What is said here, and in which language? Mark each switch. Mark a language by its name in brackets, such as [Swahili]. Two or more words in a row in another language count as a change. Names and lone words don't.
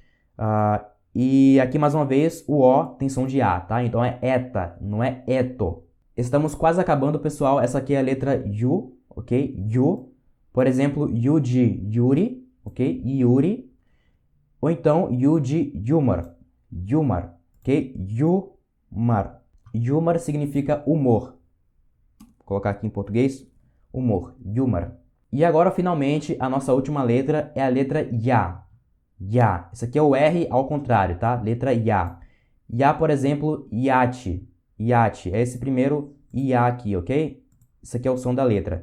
[Portuguese] E aqui, mais uma vez, o O tem som de A, tá? Então é eta, não é eto. Estamos quase acabando, pessoal. Essa aqui é a letra Yu, ok? Yu. Por exemplo, Yu de Yuri, ok? Yuri. Ou então, Yu de Yumar. Yumar, ok? Yumar. Yumar significa humor. Vou colocar aqui em português. Humor. Yumar. E agora, finalmente, a nossa última letra é a letra Ya. Ya. Isso aqui é o R ao contrário, tá? Letra Ya. Ya, por exemplo, Iate. Iate. É esse primeiro IA aqui, ok? Isso aqui é o som da letra.